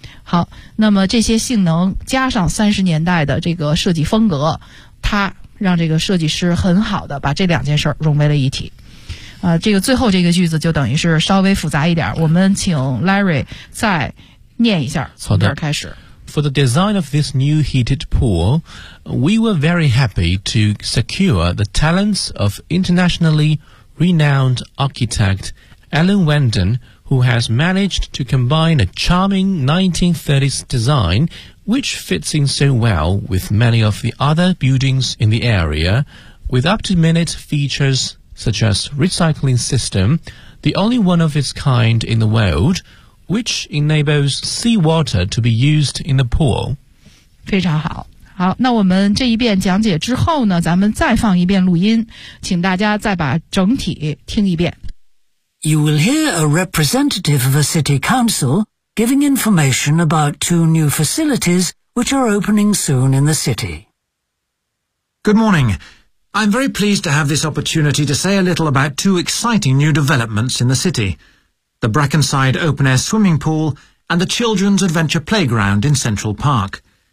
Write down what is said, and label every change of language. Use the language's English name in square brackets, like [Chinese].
[Chinese] 好，那么这些性能加上30年代的这个设计风格，它让这个设计师很好的把这两件事融为了一体。这个最后这个句子就等于是稍微复杂一点，我们请 Larry 再念一下，从这儿开始。 [English] For the design of this new heated pool, we were very happy to secure the talents of internationally renowned architect Alan Wenden, who has managed to combine a charming 1930s design, which fits in so well with many of the other buildings in the area, with up-to-minute features. Such as recycling system, the only one of its kind in the world, which enables seawater to be used in the pool. [Chinese] 非常好。好，那我们这一遍讲解之后呢，咱们再放一遍录音，请大家再把整体听一遍。 [English] You will hear a representative of a city council giving information about two new facilities which are opening soon in the city. Good morning. I'm very pleased to have this opportunity to say a little about two exciting new developments in the city, the Brackenside Open Air Swimming Pool and the Children's Adventure Playground in Central Park.